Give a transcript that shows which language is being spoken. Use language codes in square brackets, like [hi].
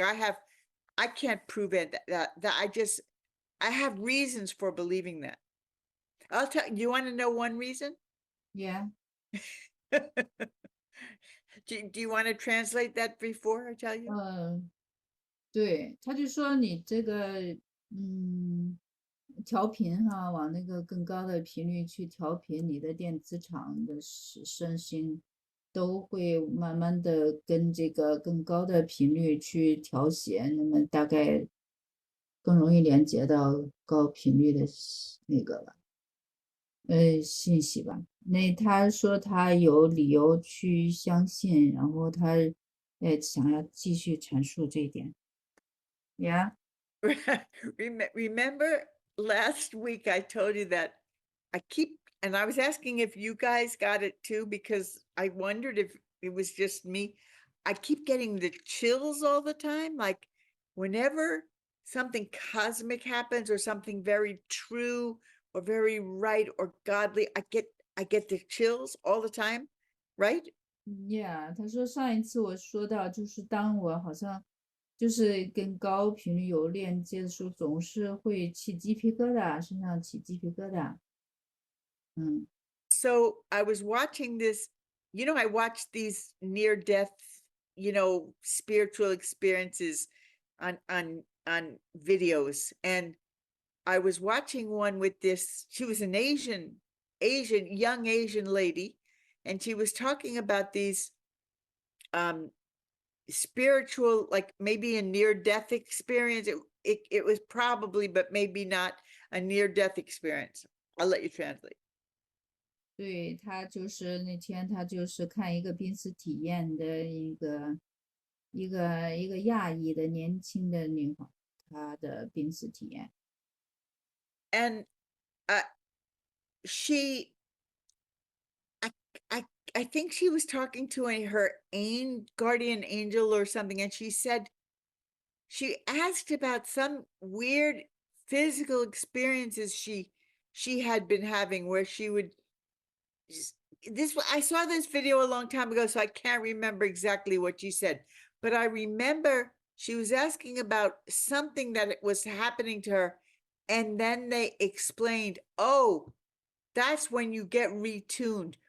[en] I can't prove it that I have reasons for believing that. I'll tell you, want to know one reason? Yeah. Do you want to translate that before I tell you? [zh] 对，他就说你这个，调频哈，往那个更高的频率去调频，你的电磁场的身心都会慢慢的跟这个更高的频率去调谐，那么大概更容易连接到高频率的那个了，信息吧。那他说他有理由去相信，然后他想要继续阐述这一点。 [en] Yeah. Remember last week I told you that and I was asking if you guys got it too, because I wondered if it was just me. I keep getting the chills all the time. Like whenever something cosmic happens or something very true or very right or godly, I get the chills all the time, right? [zh] Yeah，他说上一次我说到，就是当我好像就是跟高频率有链接的时候，总是会起鸡皮疙瘩，身上起鸡皮疙瘩。 [en] So I was watching this, I watched these near death, spiritual experiences on videos, and I was watching one with this, she was an young Asian lady, and she was talking about these spiritual, like maybe a near-death experience. It was probably, but maybe not a near-death experience. I'll let you translate. [zh] 对，他就是那天他就是看一个濒死体验的一个亚裔的年轻的女孩，她的濒死体验。 [en] And she, I think she was talking to her guardian angel or something, and she said, she asked about some weird physical experiences she had been having where she would I saw this video a long time ago, so I can't remember exactly what she said, but I remember she was asking about something that was happening to her, and then they explained, oh, that's when you get retuned.